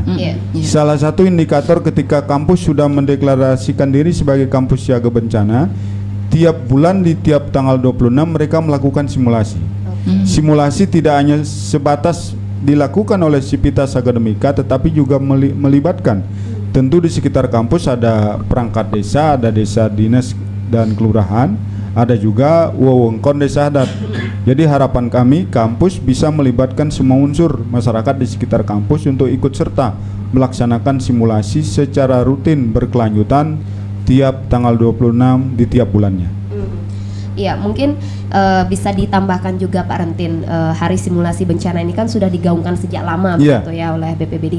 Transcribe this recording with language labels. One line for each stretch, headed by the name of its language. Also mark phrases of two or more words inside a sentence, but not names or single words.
Indonesian: Salah satu indikator ketika kampus sudah mendeklarasikan diri sebagai kampus siaga bencana, tiap bulan di tiap tanggal 26 mereka melakukan simulasi. Simulasi tidak hanya sebatas dilakukan oleh Sivitas Akademika, tetapi juga melibatkan tentu di sekitar kampus ada perangkat desa, ada desa dinas dan kelurahan, ada juga wewengkon desa adat. Jadi harapan kami kampus bisa melibatkan semua unsur masyarakat di sekitar kampus untuk ikut serta melaksanakan simulasi secara rutin berkelanjutan tiap tanggal 26 di tiap bulannya. Iya, mungkin bisa ditambahkan juga Pak Rentin, hari simulasi bencana ini kan sudah digaungkan sejak lama begitu ya oleh BPBD.